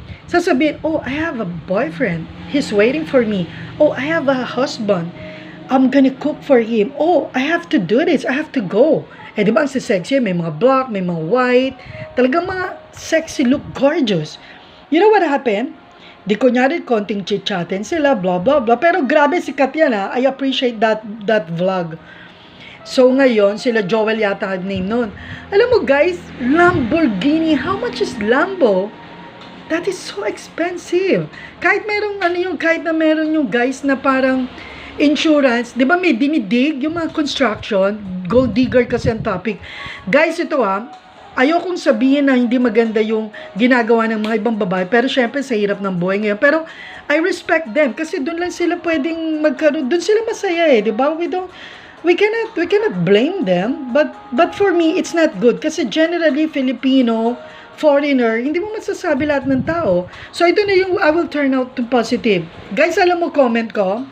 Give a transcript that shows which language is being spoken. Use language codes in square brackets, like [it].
[tl] Sasabihin, [en] oh, I have a boyfriend. He's waiting for me. Oh, I have a husband. I'm gonna cook for him. Oh, I have to do this. I have to go. [tl] Di ba ang sexy? May mga black, may mga white. Talagang mga [en] sexy look, gorgeous. You know what happened? [tl] Di kunyari, konting chit-chatin sila, blah, blah, blah. Pero grabe, sikat yan [en] I appreciate that vlog. [tl] So ngayon, sila Joel yata ang name nun. Alam mo [en] guys, Lamborghini, how much is Lambo? That is so expensive. [tl] Kahit kahit na meron yung guys na parang insurance, di ba may dinidig yung mga construction, gold digger kasi ang topic. Guys, ito ayokong sabihin na hindi maganda yung ginagawa ng mga ibang babae, pero syempre sa hirap ng buhay ngayon. Pero [en] I respect them [tl] kasi doon lang sila pwedeng magkaroon, doon sila masaya di ba? [en] We cannot blame them, but for me it's not good [tl] kasi generally Filipino, foreigner, hindi mo masasabi lahat ng tao. So ito na yung [en] I will turn out to positive. [tl] Guys, alam mo comment ko?